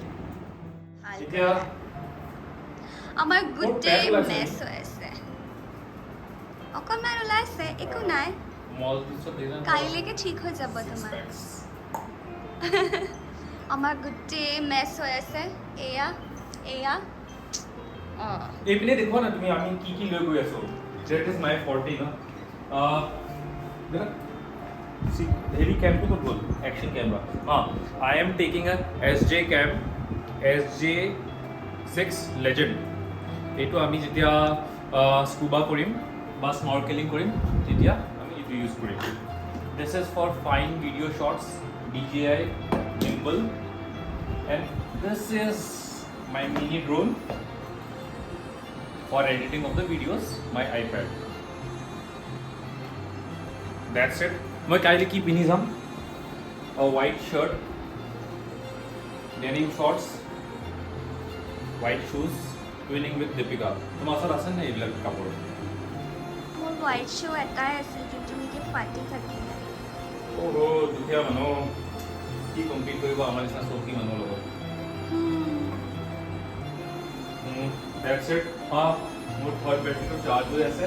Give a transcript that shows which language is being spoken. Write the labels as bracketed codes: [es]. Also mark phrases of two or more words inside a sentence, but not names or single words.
[as] আমাৰ গোটেই মেচ হৈ আছে, অকণমান ওলাইছে, একো নাই, কাইলৈকে ঠিক হৈ যাব তোমাৰ। আমাৰ গোটেই মেচ হৈ আছে, এয়া এয়া এইপিনে দেখুৱা না তুমি আমি কি কি লৈ গৈ আছো। [en] That is my 40 না। See, heavy cam to good action camera. I am taking a SJ cam, SJ6 Legend. [as] এইটো আমি যেতিয়া স্কুবা কৰিম বা স্নৰ্কেলিং কৰিম তেতিয়া আমি এইটো ইউজ কৰিম। [en] This is for fine video shots, DJI gimbal, and this is my mini drone for editing of the videos, my iPad. That's it. [as] মই কাইলৈ কি পিন্ধি যাম? [en] A white shirt, denim shorts, white shoes, twinning with Deepika. [as] তোমাৰ ওচৰত আছে নে এইবিলাক কাপোৰ? মোৰ [en] white shoe [as] এটাই আছে যোনটো নেকি ফাটি থাকিলে। দুখীয়া মানুহ কি কম্পিট কৰিব আমাৰ নিচিনা চৌকি মানুহৰ লগত। [en] That's it. [as] মোৰ [en] third batteryটো [as] চাৰ্জ হৈ আছে।